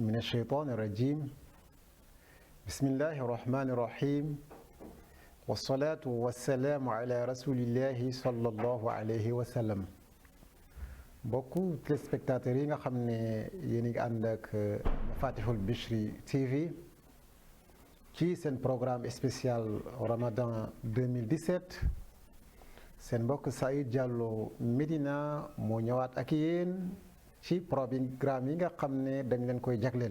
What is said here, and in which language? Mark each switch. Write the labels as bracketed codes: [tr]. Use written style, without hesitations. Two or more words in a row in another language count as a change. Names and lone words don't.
[ar] الشيطان الرجيم بسم الله الرحمن الرحيم والصلاة والسلام على رسول الله صلى الله عليه وسلم. [fr] Beaucoup téléspectateurs [wo] yi nga xam ne yéen a ngi ànd ak Mafatihul Bichri TV ci seen [fr] programme spécial [wo] Ramadan 2017 seen mbokk Saïd Diallo Medina moo ñëwaat ak yéen ci programme yi nga xam ne dañ leen koy jagleen.